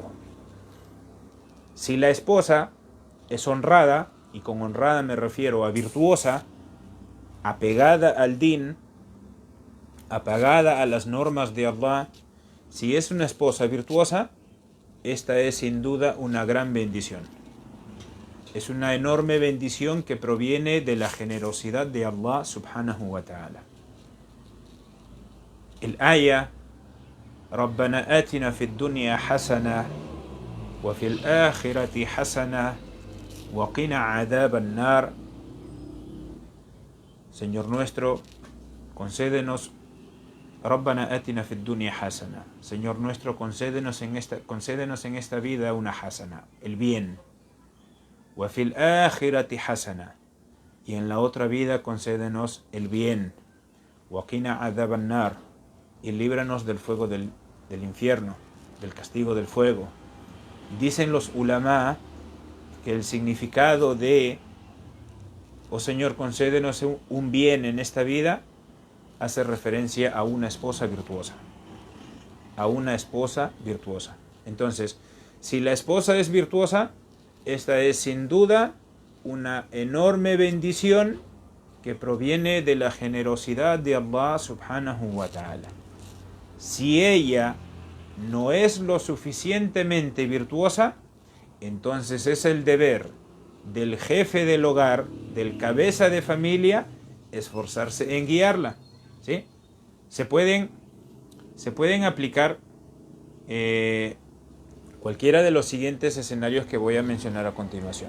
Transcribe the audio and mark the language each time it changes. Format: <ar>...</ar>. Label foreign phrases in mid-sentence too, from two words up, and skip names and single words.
<es>Si la esposa es honrada, y con honrada me refiero a virtuosa, apegada al din, apegada a las normas de Allah, si es una esposa virtuosa, esta es sin duda una gran bendición. Es una enorme bendición que proviene de la generosidad de Allah</es> <ar>سبحانه وتعالى.</ar> <es>El aya</es> <ar>ربنا آتنا في الدنيا حسنة وفي الآخرة حسنة وقنا عذاب النار.</ar> <es>Señor nuestro, concédenos,</es> <ar>ربنا آتنا في الدنيا حسنة.</ar> <es>Señor nuestro, concédenos en esta vida una hasana, el bien.</es> <ar>وفي الآخرة حسنة.</ar> <es>Y en la otra vida concédenos el bien.</es> <ar>وقنا عذاب النار.</ar> <es>Y líbranos del fuego del infierno, del castigo del fuego. Dicen los ulama que el significado de oh Señor, concédenos un bien en esta vida hace referencia a una esposa virtuosa. A una esposa virtuosa. Entonces, si la esposa es virtuosa, esta es sin duda una enorme bendición que proviene de la generosidad de Allah</es> <ar>سبحانه وتعالى.</ar> <es>Si ella no es lo suficientemente virtuosa, entonces es el deber del jefe del hogar, del cabeza de familia, esforzarse en guiarla. ¿Sí? Se pueden aplicar cualquiera de los siguientes escenarios que voy a mencionar a continuación.</es>